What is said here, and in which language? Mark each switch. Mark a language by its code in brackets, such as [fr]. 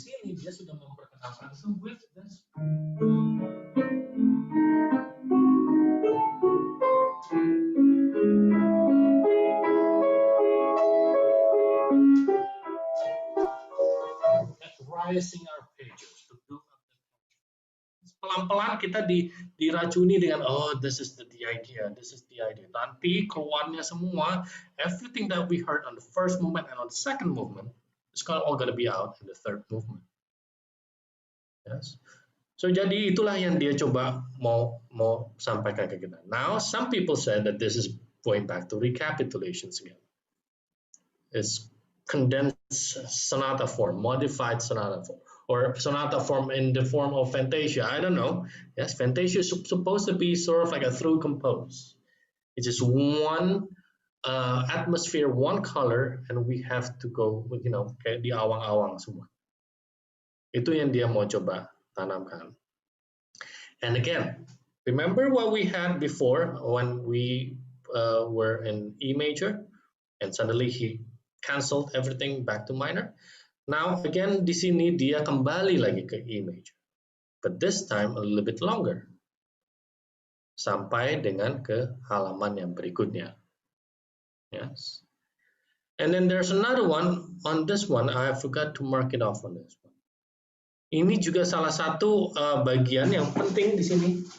[en] So with this, rising arpeggios to build up the tension. [id] Pelan-pelan kita diracuni dengan [en] this is the idea, [id] this is the idea. Nanti keluarnya semua, [en] everything that we heard on the first movement and on the second movement is all gonna be out in the third movement. Yes. [id] So jadi itulah yang dia coba mau sampaikan ke kita. [en] Now some people said that this is going back to recapitulations again. It's condensed sonata form, modified sonata form, or sonata form in the form of fantasia. I don't know. Yes, fantasia is supposed to be sort of like a through compose. It's just one atmosphere, one color, and we have to go with, [id] kayak di awang-awang semua. Itu yang dia mau coba tanamkan. [en] And again, remember what we had before when we were in E major, and suddenly he cancelled everything back to minor. Now again [id] di sini dia kembali lagi ke E major, [en] but this time a little bit longer, [id] sampai dengan ke halaman yang berikutnya. Yes. [en] And then there's another one on this one. I forgot to mark it off on this one. [id] Ini juga salah satu bagian yang penting di sini.